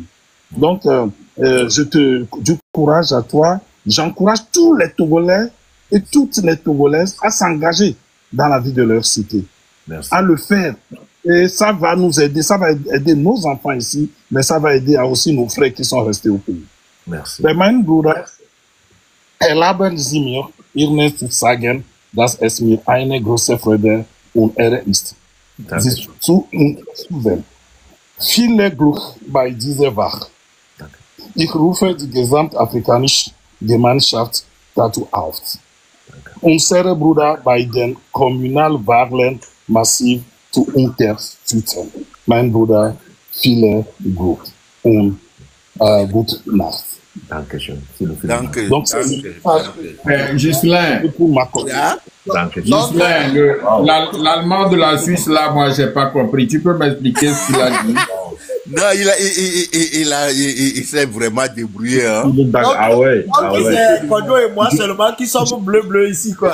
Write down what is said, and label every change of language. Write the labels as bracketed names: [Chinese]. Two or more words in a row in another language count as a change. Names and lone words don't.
[French] Donc, du courage à toi. J'encourage tous les Togolais et toutes les Togolaises à s'engager dans la vie de leur cité. Merci. À le faire. Et ça va nous aider, ça va aider nos enfants ici, mais ça va aider aussi nos frères qui sont restés au pays. Merci. [German] Mein Bruder, erlauben Sie mir, Ihnen zu sagen, dass es mir eine große Freude und Ehre ist, Sie zu unterstützen. Viel Glück bei dieser Wahl. Ich rufe die gesamtafrikanische Gemeinschaft dazu auf, unsere Brüder bei den Kommunalwahlen massiv zu unterstützen. Mein Bruder, viel Glück und gute Nacht. Dankeschön. Danke. [French] Donc, Ghislain, Ghislain, l'allemand de la Suisse, là, moi, j'ai pas compris. Tu peux m'expliquer ce qu'il a dit? Non, il s'est vraiment débrouillé, hein. Ah ouais. C'est Kodo et moi seulement qui sommes bleu ici, quoi.